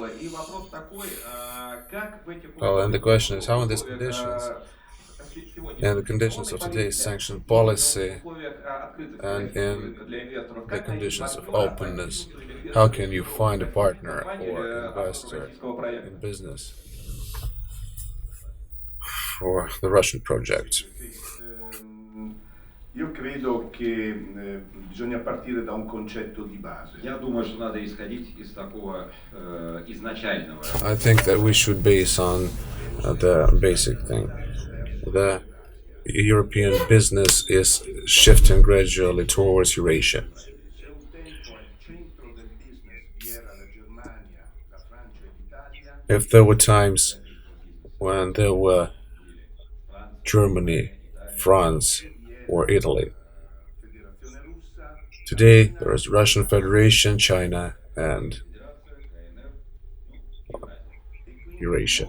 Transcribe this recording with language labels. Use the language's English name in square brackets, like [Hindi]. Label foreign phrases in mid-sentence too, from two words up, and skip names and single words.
[English] Well, and the question is, how in these conditions, and the conditions of today's sanction policy, and in the conditions of openness, how can you find a partner or investor in business for the Russian project? [Italian] Io credo che bisogna partire da un concetto di base. [Russian] Я думаю, что надо исходить из такого изначального. [English] I think that we should base on the basic thing. The European business is shifting gradually towards Eurasia. If there were times when there were Germany, France, or Italy, today there is Russian Federation, China, and Eurasia.